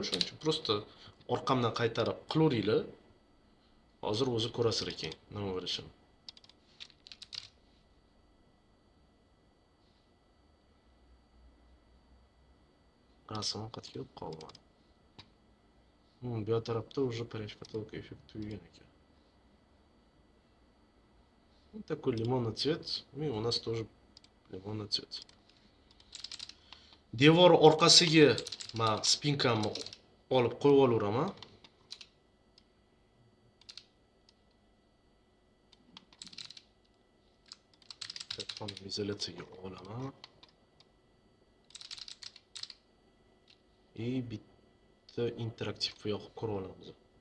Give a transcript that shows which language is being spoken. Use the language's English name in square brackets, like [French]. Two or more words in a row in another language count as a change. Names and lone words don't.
[Uzbek] Shuning uchun prosta orqamdan qaytarib qilaveringlar. Hozir o'zi ko'rasizlar ekan nima bo'lishini. Rasm qaytga kelib qolgan. [Russian] Bu tarafda уже парящий потолок эффект [Uzbek] tugagan ekan. [Russian] Вот такой лимонный цвет. И у нас тоже лимонный цвет. [Uzbek] Devor orqasiga men spinkamni olib qo'yib olaveraman. Telefonni izolyatsiyaga olaman. И bitta interaktiv yoqib ko'rib olamiz.